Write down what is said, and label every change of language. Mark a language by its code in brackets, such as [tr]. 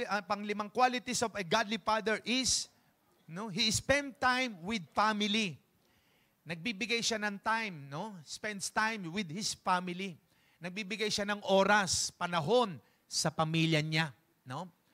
[en] Panglimang qualities of a godly father is, no, he spend time with family. [tl] Nagbibigay siya ng time, no? [en] Spends time with his family. [tl] Nagbibigay siya ng oras, panahon sa pamilya niya, no?